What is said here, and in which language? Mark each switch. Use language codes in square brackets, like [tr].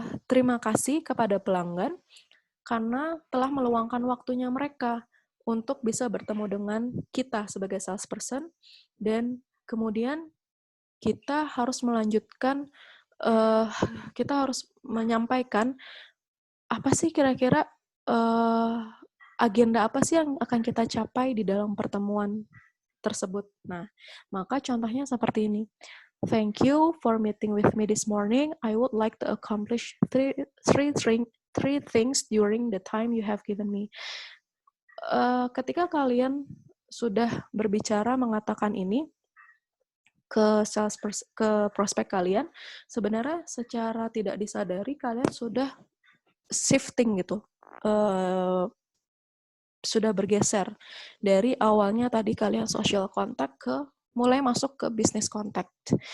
[id] terima kasih kepada pelanggan karena telah meluangkan waktunya mereka untuk bisa bertemu dengan kita sebagai salesperson, dan kemudian kita harus melanjutkan, kita harus menyampaikan apa sih kira-kira agenda apa sih yang akan kita capai di dalam pertemuan tersebut. Nah, maka contohnya seperti ini. [en] Thank you for meeting with me this morning. I would like to accomplish three things during the time you have given me. [id] Ketika kalian sudah berbicara mengatakan ini ke ke prospek kalian, sebenarnya secara tidak disadari kalian sudah shifting gitu, sudah bergeser dari awalnya tadi kalian social contact ke mulai masuk ke business contact.